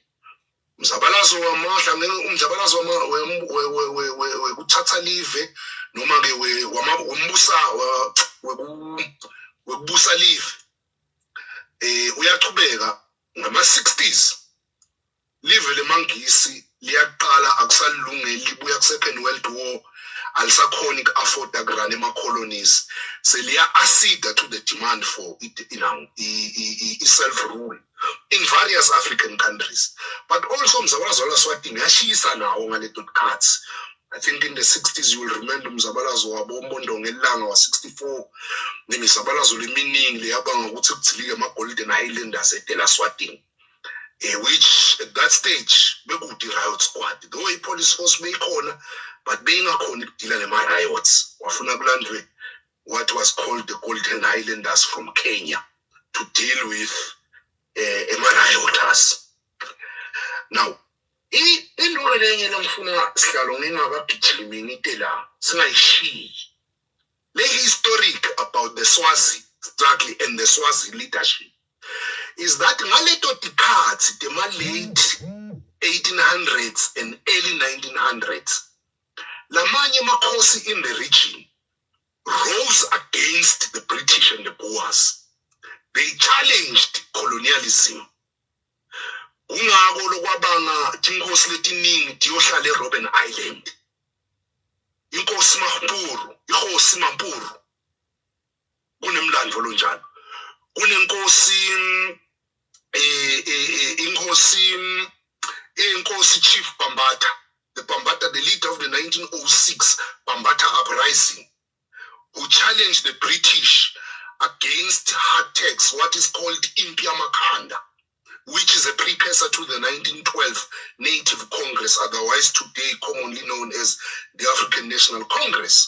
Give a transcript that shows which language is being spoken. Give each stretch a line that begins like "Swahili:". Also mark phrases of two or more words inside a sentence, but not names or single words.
Swati: Umzabalazo wamahla umzabalazo wekuthatha live noma ke wekubusa live uyachubeka ngama-60s. Live lemangisi liyaqala akusalungeli libuya ku-Second World War alisakhona i-afforda kurana ema-colonies seliya
English: accede to the demand for self-rule in various African countries.
Swati: But also umzabalazo waseSwatini yashisa nawo ngaleto tikhathi.
English: I think in the 60s you will remember
Swati: umzabalazo wabombondo ngelanga wa-64 nemizabalazo leminingi leyabanga ukuthi kuthilike ama-Golden Highlanders eTela-Swatini.
English: Which at that stage bekude riot squad though i-police force beyikhona but
Swati: beyingakhona ukudila nema-riots. Wafuna kulandwe
English: what was called the Golden Highlanders from Kenya to deal with ama-rioters. Now
Swati: into lenye lamfuna sihlalo ngingakagijimi ngite la singayishiyi le
English: historic about the Swazi struggle and the Swazi leadership is that
Swati: ngaleto tikhathi tema
English: late 1800s and early 1900s
Swati: lamanye makhosi
English: in the region rose against the British and the Boers. They challenged colonialism.
Swati: Ungako lokwabanga tinkosi letiningi tiyohlala eRobben Island. Inkosi Mampuru kunemlandvo lonjalo. Kunenkosi Inkosi
English: Chief Bambata, the leader of the 1906 Bambata uprising, who challenged the British against hard tax, what is called Impia Makanda, which is a precursor to the 1912 Native Congress, otherwise today commonly known as the African National Congress.